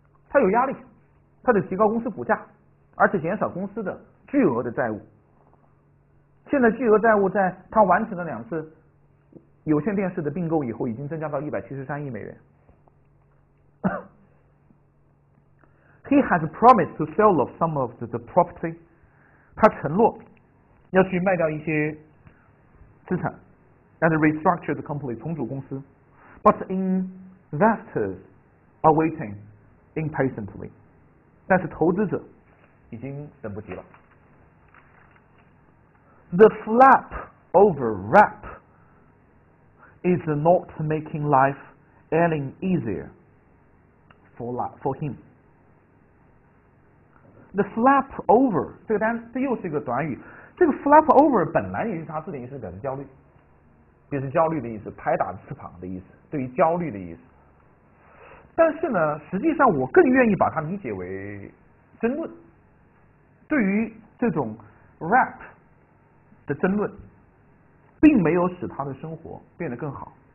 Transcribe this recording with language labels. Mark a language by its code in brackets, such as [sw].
[zh] 他有压力，他得提高公司股价，而且减少公司的巨额的债务。现在巨额债务在他完成了2次有线电视的并购以后，已经增加到173亿美元。 [en] He has promised to sell off some of the property。 [zh] 他承诺要去卖掉一些资产 ， [en] and restructure the company， [zh] 重组公司。 [en] But in investors are waiting impatiently， [zh] 但是投资者已经等不及了。 [en] The flap over rap is not making life any easier for him. The flap over [zh] 这又是一个短语，这个 flap over 本来也是它字典意思表示焦虑，也是焦虑的意思，拍打翅膀的意思，对于焦虑的意思。但是呢，实际上我更愿意把它理解为争论，对于这种 rap 的争论，并没有使他的生活变得更好。